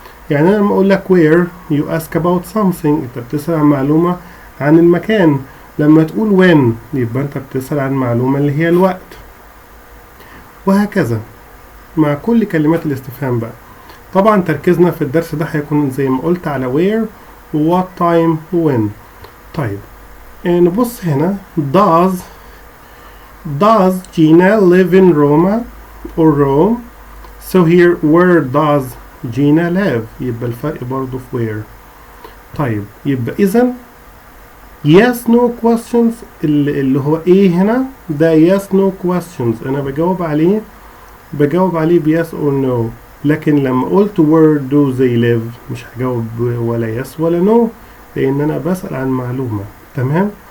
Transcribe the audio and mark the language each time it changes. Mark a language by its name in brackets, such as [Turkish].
[Arabic] يعني أنا لما أقول لك [English] where you ask about something، [Arabic] أنت بتسأل عن معلومة عن المكان. لما تقول when يبقى أنت بتسأل عن معلومة اللي هي الوقت، وهكذا مع كل كلمات الاستفهام بقى. طبعا تركيزنا في الدرس ده هيكون زي ما قلت على where و what time و when. طيب نبص هنا [English] does Gina live in Roma or Rome؟ so here where does Gina live؟ [Arabic] يبقى الفرق برضو في [English] where. [Arabic] طيب يبقى إذن [English] yes no questions [Arabic] اللي هو ايه هنا ده yes no questions، انا بجاوب عليه ب [English] yes or no. [Arabic] لكن لما قلت [English] where do they live [Arabic] مش هجاوب ولا yes ولا no، لان انا بسأل عن معلومة. تمام.